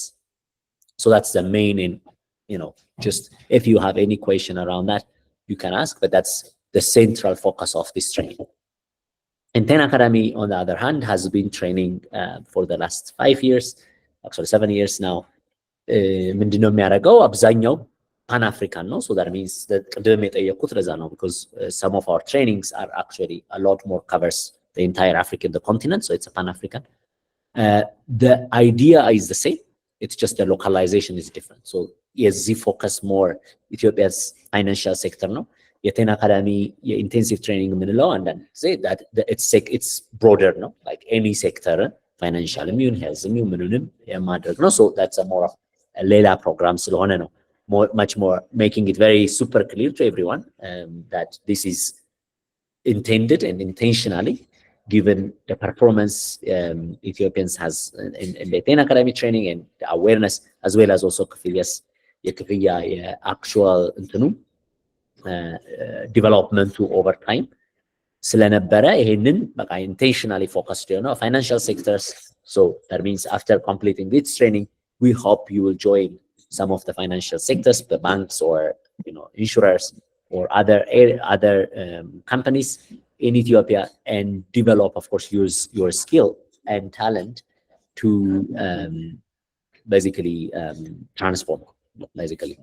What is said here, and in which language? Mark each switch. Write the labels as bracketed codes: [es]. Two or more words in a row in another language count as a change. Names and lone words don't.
[en] So that's the main. Just if you have any question around that, you can ask. But that's the central focus of this training. And KAIM Academy, on the other hand, has been training for the last 5 years, actually 7 years now. [am] ምንድነው የሚያደርገው አብዛኛው pan-African ነው. [en] So that means that [am] ቅድም የጠየቁት ለዛ ነው, [en] because some of our trainings are actually a lot more covers the entire African, the continent. So it's a pan-African. The idea is the same. It's just the localization is different. So የዚህ focus more Ethiopia's financial sector ነው. [am] የKAIM Academy የኢንቴንሲቭ ትሬኒንግ የምንለው አንዳንድ ጊዜ [en] that it's broader ነው, like any sector financial immune health immune [am] ምንንም የማድረግ ነው. [en] So that's a more of a [am] ሌላ ፕሮግራም ስለሆነ ነው [en] much more making it very super clear to everyone that this is intended and intentionally given the performance Ethiopians has in the KAIM Academy training and the awareness, as well as also Kifiya actual እንትኑ development over time [am] ስለነበረ ይሄንን በቃ [en] intentionally focused on financial sectors. So that means after completing this training, we hope you will join some of the financial sectors, the banks or insurers or other companies in Ethiopia, and develop, of course, use your skill and talent to basically transform, basically.